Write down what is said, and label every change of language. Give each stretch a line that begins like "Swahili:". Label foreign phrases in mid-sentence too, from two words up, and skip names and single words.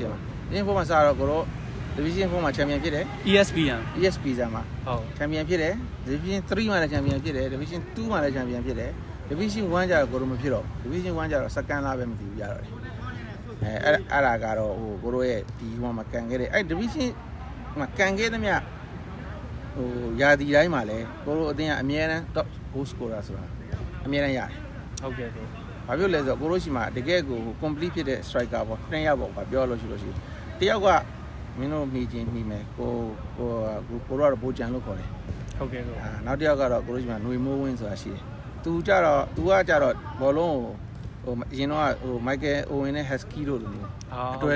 Burmese: division 4မှာစတော့ကိုတို့Division 4မှာချန်ပီယံဖြစ်တယ် ESP ဇာမှာ ဟုတ် ချန်ပီယံဖြစ်တယ် Division 3မှာလည်းချန်ပီယံဖြစ်တယ် Division 2မှာလည်းချန်ပီယံဖြစ်တယ် Division 1ကျတော့ကိုတို့မဖြစ်တော့ Division 1ကျတော့ second လားပဲမသိဘူးရတော့တယ်အဲ့ဒါကတော့ဟိုကိုတို့ရဲ့ဒီဟိုမှာကန်ခဲ့တယ်အဲ့ Division မှာကန်ခဲ့သမျှဟိုယာဒီတိုင်းမှာလည်းကိုတို့အတင်းကအမြဲတမ်း
English: top goal scorer
Burmese: ဆိုတာအအမြဲတမ်းရတယ် ဟုတ်ကဲ့ကို ဘာဖြစ်လဲဆိုတော့ကိုလိုရှိမှာတကယ်ကို complete ဖြစ်တဲ့ striker ပေါ့2ယောက်ပေါ့ပြောလို့ရှိတယောက်ကမင်းတို့မိချင်းမိမယ်ကိုတော့ဘိုးချန်လို့ခေါ်တယ် ဟုတ်ကဲ့ကို နောက်တစ်ယောက်ကတော့ကိုလိုရှိမှာຫນွေမိုးဝင်းဆိုတာရှိတယ်သူကကြတော့ဘောလုံးကိုဟိုအရင်တော့ဟို Michael Owen နဲ့ Husky တို့လိုမျိုးအတွဲ